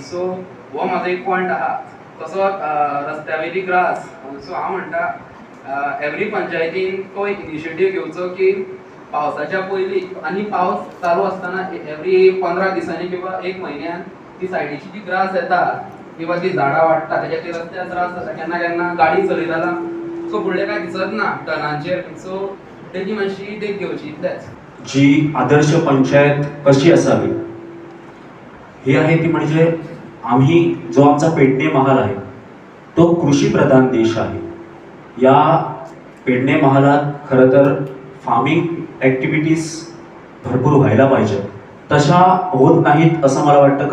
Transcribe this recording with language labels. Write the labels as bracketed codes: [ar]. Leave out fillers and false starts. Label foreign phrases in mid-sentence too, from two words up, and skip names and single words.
[kok] सो हो म्हाजो एक पॉयंट आहा. तसो रस्त्या वयली ग्रास सो हांव म्हणटा एवरी पंचायतीन तो एक इनिशिएटीव घेवचो की पावसाच्या पयलीं आनी पावस चालू आसतना एवरी 15 दिसांनी किंवा 1 म्हयन्यान ती सायडीची जी ग्रास येता किंवा ती झाडां वाडटा तेज्या खातीर रस्त्यार त्रास जाता केन्ना केन्ना गाडी चलयतना सो फुडलें काय दिसत ना टर्नाचेर सो तेजी मातशी देख घेवची इतलेंच. [mr] जी आदर्श पंचायत कशी असावी हे आहे ती म्हणजे आम्ही जो आमचा पेडणे महाल आहे तो कृषी प्रधान देश आहे. या पेडणे महालात खरं तर [en] farming activities [mr] भरपूर व्हायला पाहिजे तशा होत नाहीत असं मला वाटतं.